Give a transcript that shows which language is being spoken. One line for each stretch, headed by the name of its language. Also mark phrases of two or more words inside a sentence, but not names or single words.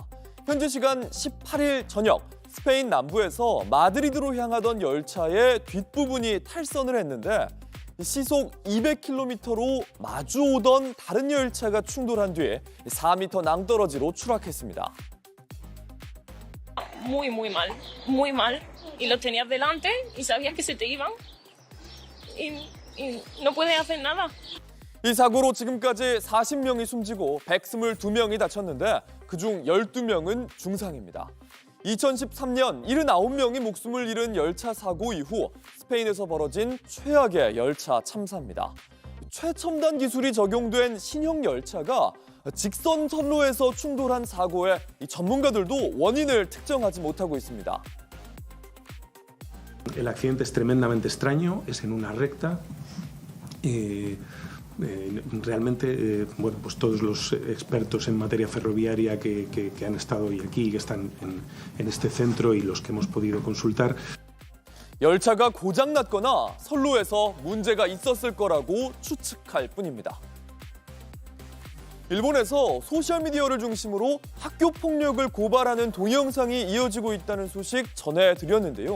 Korean: 현지 시간 18일 저녁 스페인 남부에서 마드리드로 향하던 열차의 뒷부분이 탈선을 했는데 시속 200km로 마주오던 다른 열차가 충돌한 뒤에 4m 낭떠러지로 추락했습니다.
Spanish: Muy mal, muy mal. Y los tenías delante y sabías que se te iban y no puedes hacer nada.
Korean: 이 사고로 지금까지 40명이 숨지고 122명이 다쳤는데 그중 12명은 중상입니다. 2013년 79명이 목숨을 잃은 열차 사고 이후 스페인에서 벌어진 최악의 열차 참사입니다. 최첨단 기술이 적용된 신형 열차가 직선 선로에서 충돌한 사고에 전문가들도 원인을 특정하지 못하고 있습니다.
Spanish: El accidente es tremendamente extraño, es en una recta. Realmente, bueno, pues todos los expertos en materia ferroviaria que han estado hoy aquí, que están en este centro y los que hemos podido consultar.
Korean: 열차가 고장났거나 선로에서 문제가 있었을 거라고 추측할 뿐입니다. 일본에서 소셜미디어를 중심으로 학교 폭력을 고발하는 동영상이 이어지고 있다는 소식 전해드렸는데요.